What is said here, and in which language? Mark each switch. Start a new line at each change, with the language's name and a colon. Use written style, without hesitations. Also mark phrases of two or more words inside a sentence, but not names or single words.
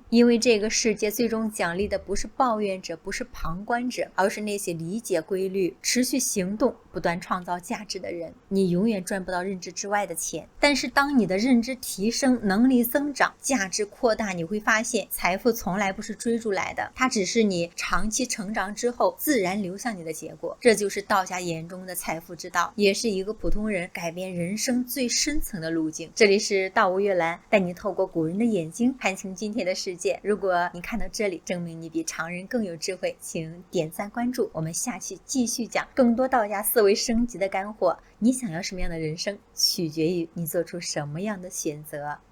Chinese: 因為這個世界最終獎勵的不是抱怨者，不是旁觀者，而是那些理解規律、持續行動、不斷創造價值的人。你永遠賺不到認知之外的錢，但是當你的認知提升，能力增長，價值擴大，你會發現財富從來不是追逐來的，它只是你長期成長之後自然流向你的結果。这就是道家眼中的财富之道，也是一个普通人改变人生最深层的路径。这里是道无月兰，带你透过古人的眼睛看清今天的世界。如果你看到这里，证明你比常人更有智慧，请点赞关注。我们下期继續講更多道家思維升級的乾貨。你想要什麼樣的人生，取決於你做出什麼樣的選擇。